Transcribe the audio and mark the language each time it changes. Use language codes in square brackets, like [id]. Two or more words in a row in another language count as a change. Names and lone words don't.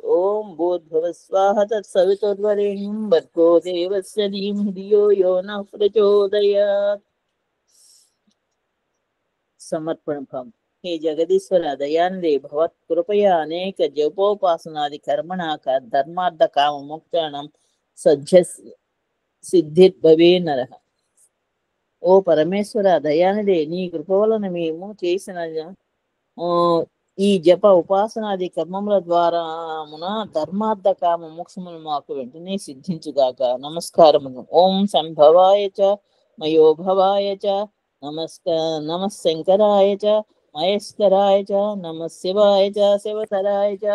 [sa] ओम भूर्भुवस्वाह तत्सवितुर्वरेण्यं भर्गो देवस्य धीमहि धियो यो नः प्रचोदयात्। समर्पण भाव। हे जगदीश्वर दयानिधे भवत् कृपया अनेक जपोपासनादि कर्मणा धर्मार्थ काम मोक्षाणां सज्ज सिद्धिर्भवे नरः। [te] ఓ పరమేశ్వర దయానిధే నీ కృప వలన మేము చేసిన ఈ జప ఉపాసనాది కర్మముల ద్వారా ధర్మార్థ కామ మోక్షములు మాకు వెంటనే సిద్ధించుగాక। నమస్కారములు। [sa] ఓం సంభవాయ చ మయోభవాయ చ నమ శంకరాయ చ మహేశ్వరాయ చ నమ శివాయ చ శివతరాయ చ।